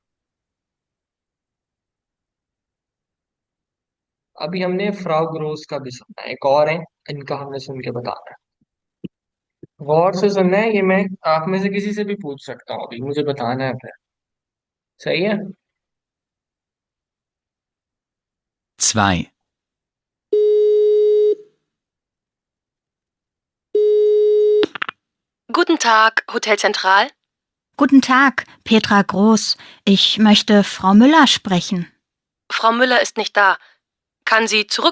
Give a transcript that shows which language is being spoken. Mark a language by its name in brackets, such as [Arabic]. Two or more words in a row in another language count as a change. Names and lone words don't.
[Hindi] अभी हमने फ्राउ ग्रोस का भी सुनना है, एक और है। इनका हमने सुन के बताना है। गौर से सुनना है। ये मैं आप में से किसी से भी पूछ सकता हूँ, अभी मुझे बताना है फिर। सही है। [German] 2, Guten Tag, Hotel Zentral. Guten Tag, Petra Groß. Ich möchte Frau Müller sprechen. Frau Müller ist nicht da.